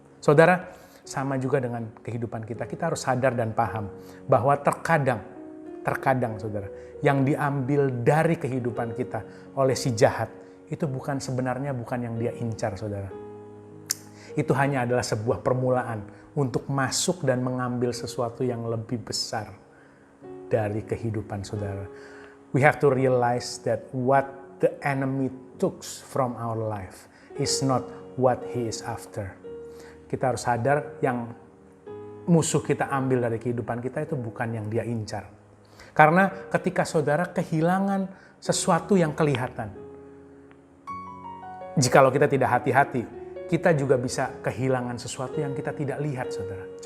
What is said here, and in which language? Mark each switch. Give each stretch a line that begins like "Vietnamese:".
Indonesian: Saudara, sama juga dengan kehidupan kita. Kita harus sadar dan paham bahwa terkadang saudara, yang diambil dari kehidupan kita oleh si jahat, itu sebenarnya bukan yang dia incar, saudara. Itu hanya adalah sebuah permulaan untuk masuk dan mengambil sesuatu yang lebih besar dari kehidupan saudara.
English: We have to realize that what the enemy took from our life is not what he is after.
Indonesian: Kita harus sadar yang musuh kita ambil dari kehidupan kita itu bukan yang dia incar. Karena ketika saudara kehilangan sesuatu yang kelihatan, jikalau kita tidak hati-hati, kita juga bisa kehilangan sesuatu yang kita tidak lihat, saudara.